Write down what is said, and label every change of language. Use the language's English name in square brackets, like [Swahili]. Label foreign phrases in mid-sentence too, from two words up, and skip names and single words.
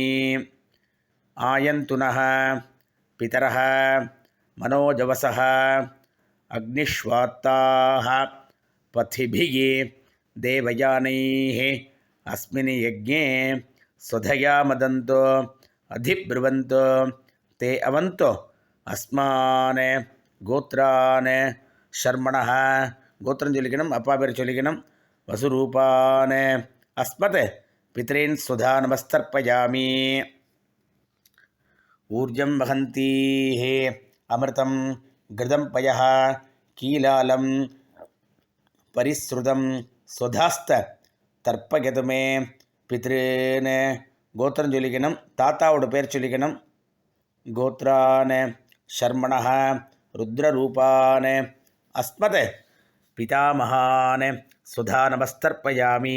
[Sanskrit] आयन्तुनः पितरः मनोजवसः अग्निष्वात्ताः पथिभिः देवयानैः अस्मिन् यज्ञे स्वधया मदन्तो अधिब्रुवन्तो ते अवन्तो अस्मान् गोत्रान् शर्मणः [Tamil] கோத்திரம் சொல்லிக்கணும். அப்பா பேர் சொல்லிக்கணும். [Sanskrit] वसुरूपान् अस्मत् पितॄन् स्वधा नमस्तर्पयामि. ऊर्जं वहन्तीः अमृतं घृतं पयः कीलालं परिश्रुतं स्वधास्त तर्पयत मे पितॄन्नु [Tamil] கோத்திரம் சொல்லிக்கணும். தாத்தாவோட பேர் சொல்லிக்கணும். [Sanskrit] गोत्रान् शर्मणः रुद्ररूपान् अस्मत् पितामहान् स्वधा नमस्तर्पयामि.